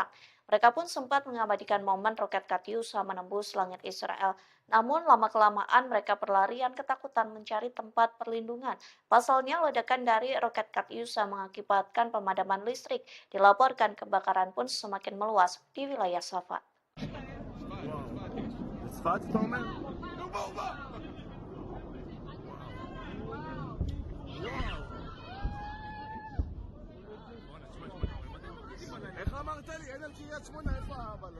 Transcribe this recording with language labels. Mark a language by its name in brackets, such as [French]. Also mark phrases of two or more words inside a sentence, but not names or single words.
[Indonesian] Mereka pun sempat mengabadikan momen roket Katyusha menembus langit Israel. Namun lama-kelamaan mereka berlarian ketakutan mencari tempat perlindungan. Pasalnya ledakan dari roket Katyusha mengakibatkan pemadaman listrik. Dilaporkan kebakaran pun semakin meluas di wilayah Safad. [Hebrew] איך אמרת לי? אין על קריית שמונה, איפה הבלון?